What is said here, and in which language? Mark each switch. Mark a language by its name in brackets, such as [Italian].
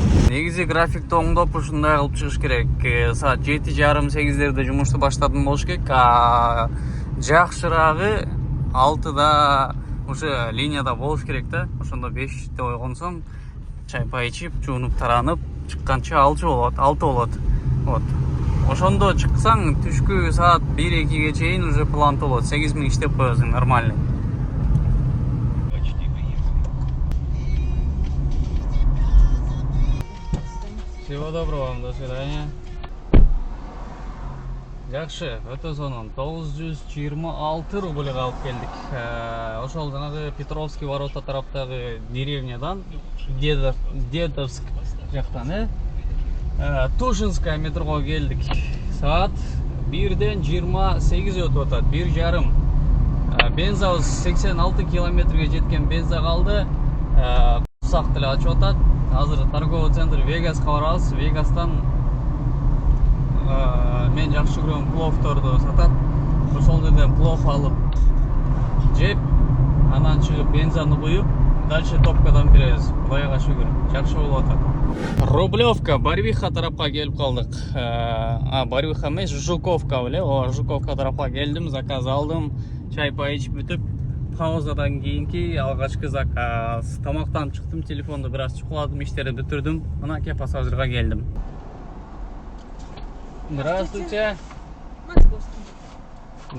[Kyrgyz] Негизи графикти оңдоп ушундай кылып чыгыш керек. Саат 7:30-8-дерде жумушту баштадым болуш керек. Жакшырагы 6-да уже линияда болуш керек да. Ошондо 5-те ойгонсоң, чай пай ичип, жуунуп таранып, чыкканча 6 болот, 6 болот. Вот. Ошондо чыксаң, түшкү саат 1-2ге чейин уже план толот. 8000 иштеп коесуң нормально. [Russian] Всего доброго вам, до свидания. [Kyrgyz] Жакшы, өтө сонун 926 рубльга алып келдик. Ошол жанагы Петровский ворота тараптагы деревнядан, Дедовск жактан, Тушинская метрого келдик. Саат 1-ден 28 өтүп атат, 1,5. Бензабыз 86 километрге жеткен бенза калды. Курсак деле ачып атат. Азыр торговый центр Вегаска барабыз. Вегастан мен жакшы көргөн пловторду сатат. Ошол жерден плов алып жеп, анан чыгып бензаны куюп, дальше топкадан беребиз. Кудайга шүгүр, жакшы болуп атат. Рублевка, Барвиха тарапка келип калдык. Барвиха эмес, Жуковка беле. Жуковка тарапка келдим, заказ алдым, чай пай ичип бүтүп, паузадан кийинки алгачкы заказ. Тамактан чыктым, телефонду бир аз чукуладым, иштерди бүтүрдүм. Мына ке пассажирга келдим. [Russian] Здравствуйте. Московский.